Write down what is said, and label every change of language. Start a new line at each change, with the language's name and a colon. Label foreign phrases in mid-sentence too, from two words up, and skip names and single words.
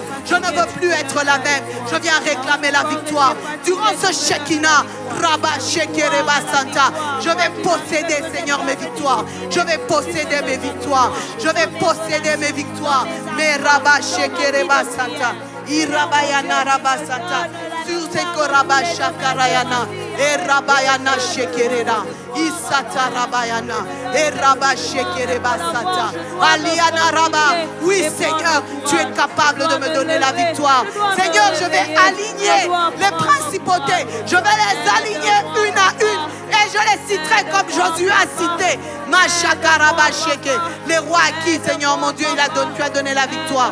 French: Je ne veux plus être la même. Je viens réclamer la victoire. Durant ce Shekinah, Rabba Shekereba Santa, je vais posséder, Seigneur, mes victoires. Je vais posséder mes victoires. Je vais posséder mes victoires. Mais Rabba Shekereba Santa, Irabayana Rabba Santa. Sur ces koraba shakarayana, et rabayana shekerera, isata rabayana, et raba shekereba sata, aliana raba. Oui, Seigneur, tu es capable de me donner la victoire. Seigneur, je vais aligner les principautés, je vais les aligner une à une. Et je les citerai comme Josué a cité. Les rois à qui, Seigneur mon Dieu, tu as donné la victoire.